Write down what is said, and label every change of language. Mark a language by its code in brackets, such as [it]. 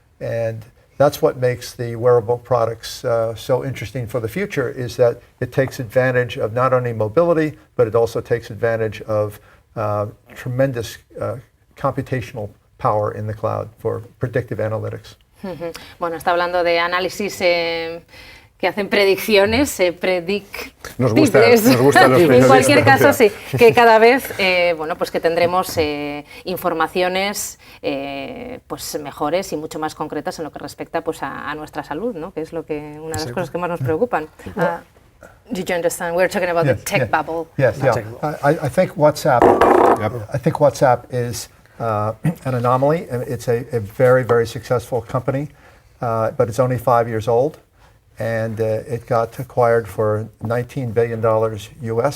[en] And that's what makes the wearable products so interesting for the future, is that it takes advantage of not only mobility, but it also takes advantage of tremendous computational power in the cloud for predictive analytics. [es] Bueno, está hablando de análisis que hacen predicciones, Nos gustan los en cualquier caso, sí, que cada vez, bueno, pues que tendremos informaciones pues mejores y mucho más concretas en lo que respecta pues a nuestra salud, ¿no? Que es una de las cosas que más nos preocupan. [en] Did you understand? We're talking about the tech bubble. Yes, yeah. I think WhatsApp. I think WhatsApp is an anomaly. It's a very, very successful company, but it's only 5 years old, and it got acquired for $19 billion US.